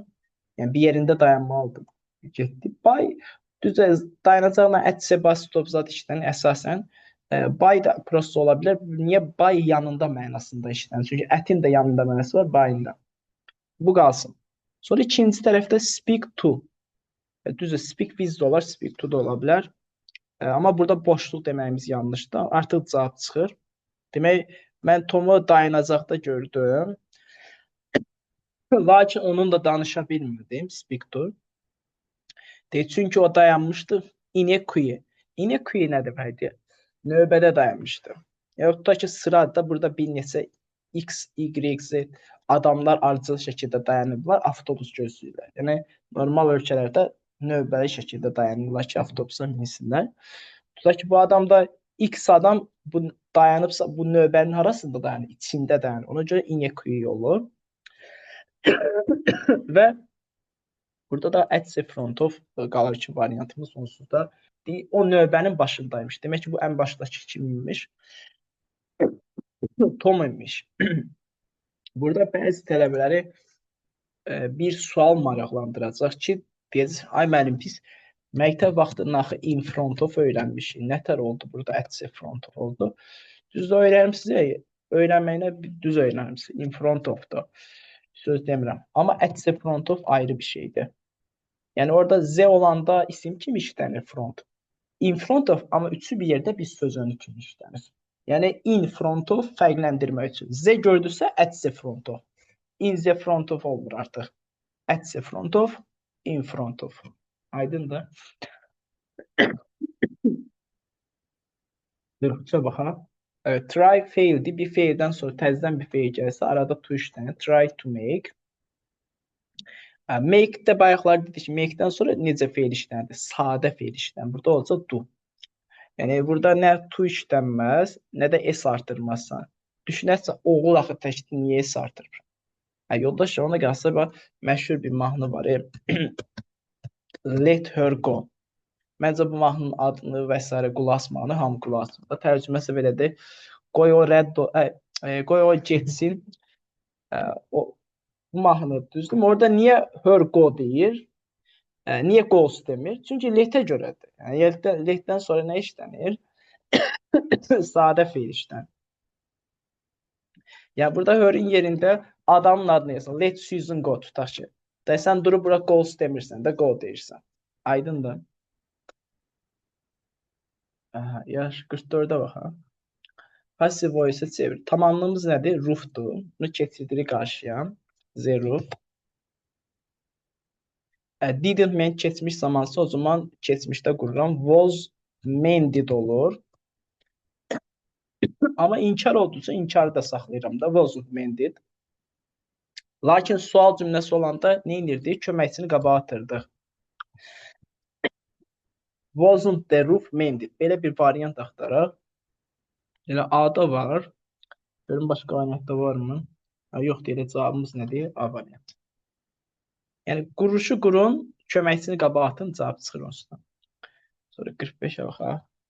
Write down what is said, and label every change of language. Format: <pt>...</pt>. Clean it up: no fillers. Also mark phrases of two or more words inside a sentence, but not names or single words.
<az>Yəni bir yerində dayanmalıdır. Getdi. Düzə dayanacaqla ətsə</az> <en>bus stop</en> <az>zat işlənir əsasən. Bay da prosto ola bilər. Niyə bay yanında mənasında işlənir? Çünki ətin də yanında mənası var, bayın da. Bu qalsın. Sonra ikinci tərəfdə</az> <en>speak to.</en> <az>Düzə</az> <en>speak with</en> <az>də olar,</az> <en>speak to</en> <az>da ola bilər. Amma burada boşluq deməyimiz yanlışdır. Artıq cavab çıxır. Demək, mən Tomu dayanacaqda gördüm. Lakin onunla danışa bilmirdim,</az> <en>speak to.</en> <az>Çünki o dayanmışdı</az> <en>in a queue. In a queue</en> <az>nə deməkdir? Növbədə dayanmışdı. Yaxud da ki, sırada burada bir neçə X, Y, Z adamlar ardıcıl şəkildə dayanıblar, avtobus gözləyirlər. Yəni, normal ölkələrdə növbəli şəkildə dayanırlar ki, avtobusa minsinlər. Tutaq ki, bu adamda X adam dayanıbsa, bu növbənin arasında dayanır, içində dayanır. Ona görə</az> <en>in a queue</en> <az>olur. Və burada da</az> <en>at the front of</en> <az>qalır ki, variantımız onsuz da o növbənin başındaymış. Demək ki, bu ən başdakı kim imiş? Tom imiş. Burada bəzi tələbələri bir sual maraqlandıracaq ki, deyəcək, ay müəllim, biz məktəb vaxtında axı</az> <en>in front of</en> <az>öyrənmişik. Nətər oldu burada</az> <en>at the front of</en> <az>oldu? Düz öyrənmişsiniz, öyrənməyinə düz öyrənmişsiniz.</az> <en>In front of</en> <az>da. Söz demirəm. Amma</az> <en>at the front of</en> <az>ayrı bir şeydir. Yəni orada Z olanda isim kimi işlənir front.</az> <en>In front of,</en> <az>amma üçü bir yerdə bir söz önü kimi işlənir. Yəni</az> <en>in front of</en> <az>fərqləndirmək üçün. Z gördüksə</az> <en>at the front of. In the front of</en> <az>olmur artıq.</az> <en>At the front of, in front of.</en> <az>Aydındır? Dürüstcə baxaq. Evet, try faildi. Bir faildən sonra təzədən bir fail gəlsə, arada to işlənir.</az> <en>Try to make.</en> <az>Make-də bayaqlar dedik ki, make-dən sonra necə feil işlənir? Sadə feil işlənir. Burada olacaq do. Yəni burada nə to işlənməz, nə də s artırmazsan. Düşünərsən, oğul axı təkdir, niyə s artırır? Yoldaş, ona qalsa məşhur bir mahnı var.</az> <en>Let her go.</en> <az>Məncə bu mahnının adını və s. qulaq asmağını hamı qulaq asır. Tərcüməsi belədir. Qoy o getsin. Bu mahnı düzdür. Orada niyə</az> <en>her go</en> <az>deyir? Niyə goes demir? Çünki letə görədir. Yəni letdən sonra nə işlənir? Sadə feil işlənir. Ya burada her'in yerində adamın adını yazsan.</az> <en>Let Susan go</en> <az>tutaq ki. Sən durub bura goes demirsən də go deyirsən. Aydındır? Aha, yaş 44-ə bax ha.</az> <en>Passive voice-</en> <az>ə çevir. Tamamlığımız nədir? Roof'dur. Bunu keçirdirik qarşıya.</az> <en>The roof. Didn't mean</en> <az>keçmiş zamansa o zaman keçmişdə qururam.</az> <en>Was mended olur.</en> <az>Amma inkar oldusa inkarı da saxlayıram da.</az> <en>Wasn't mended.</en> <az>Lakin sual cümləsi olanda nə edirdik? Köməkçini qabağa atırdıq.</az> <en>Wasn't the roof mended?</en> <az>Belə bir variant axtaraq. Elə A-da var. Görün başqa variantda varmı? Yoxdur, elə cavabımız nədir? A variant. Yəni quruşu qurun, köməkçini qabağa atın, cavab çıxır onsuzdan. Sonra 45-ə baxaq.</az>